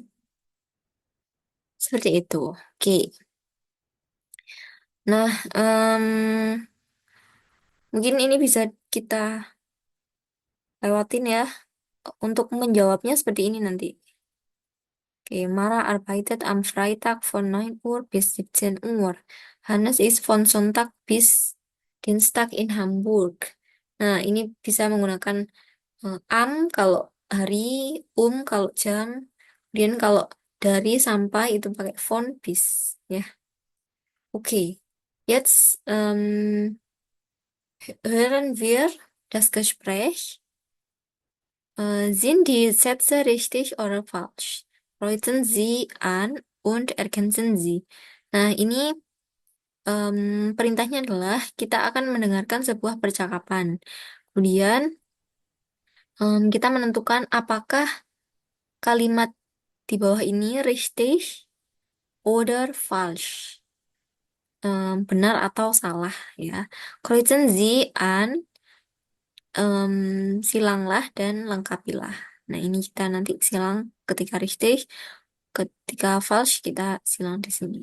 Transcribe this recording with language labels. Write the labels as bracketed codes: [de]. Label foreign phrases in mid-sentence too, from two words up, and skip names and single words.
[id] Seperti itu. Oke. Nah, mungkin ini bisa kita lewatin ya. Untuk menjawabnya seperti ini nanti. [de] Oke, Mara arbeitet am Freitag von 9 Uhr bis 17 Uhr. Hannes ist von Sonntag bis Dienstag in Hamburg. [id] Nah, ini bisa menggunakan am kalau hari, kalau jam, kemudian kalau dari sampai itu pakai [de] von bis. [id] Ya, oke. [de] Jetzt hören wir das Gespräch. Sind die Sätze richtig oder falsch? Kreuzen Sie an und ergänzen Sie. [id] Nah, ini perintahnya adalah kita akan mendengarkan sebuah percakapan. Kemudian kita menentukan apakah kalimat di bawah ini [de] richtig oder falsch. [id] benar atau salah ya. [de] Kreuzen Sie an, [id] silanglah dan lengkapilah. Nah, ini kita nanti silang ketika richtig, ketika falsch kita silang di sini.